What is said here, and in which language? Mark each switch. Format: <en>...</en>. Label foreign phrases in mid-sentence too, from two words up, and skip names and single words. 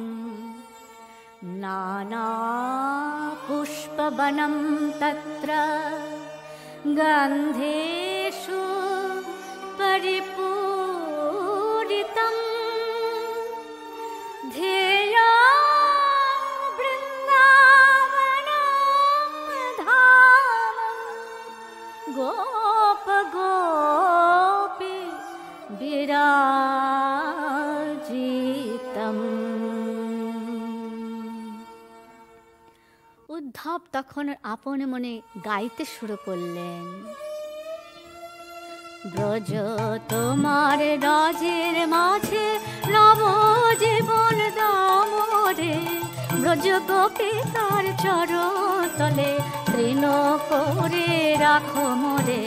<sa>नानापुष्पवनं तत्र गन्धेषु परिपूरितं ध्येयं वृन्दावनं धाम गोपगोपी विराजितम्।</sa> <bn>উদ্ধব তখন আপন মনে গাইতে শুরু করলেন। ব্রজ তোমার রাজের মাঝে নব জীবন দামরে, ব্রজ গোপী তার চরণ তলে তৃণ করে রাখো মোরে।</bn>